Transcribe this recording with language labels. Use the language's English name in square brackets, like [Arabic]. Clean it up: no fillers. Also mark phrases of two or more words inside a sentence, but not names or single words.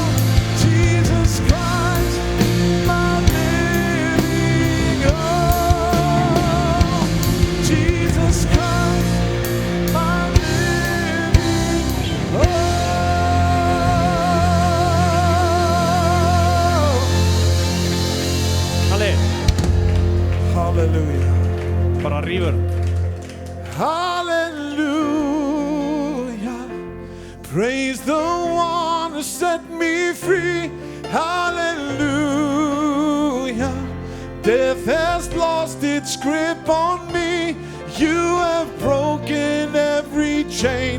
[English] Jesus Christ, my living hope. Jesus Christ, my living hope. Halli, Hallelujah. [Icelandic] bara rífur. [English] Hallelujah, praise the one who set me free. Hallelujah, death has lost its grip on me. You have broken every chain.